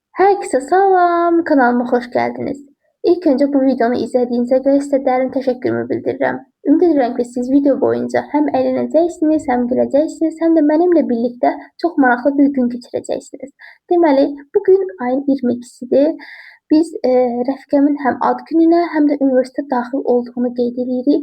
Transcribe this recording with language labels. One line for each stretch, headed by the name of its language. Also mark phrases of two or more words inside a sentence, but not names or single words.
Azerbaijani: Herkese salam, kanalıma hoş geldiniz. İlk önce bu videonu izlediğinize göre size derin teşekkürümü bildirirəm. Ümid edirəm ki, siz video boyunca həm əylənəcəksiniz, həm güləcəksiniz, həm də mənimlə birlikdə çox maraqlı bir gün keçirəcəksiniz. Deməli, bugün ayın 22-sidir. Biz rəfiqəmin həm ad gününə, həm də universitetə daxil olduğunu qeyd edirik.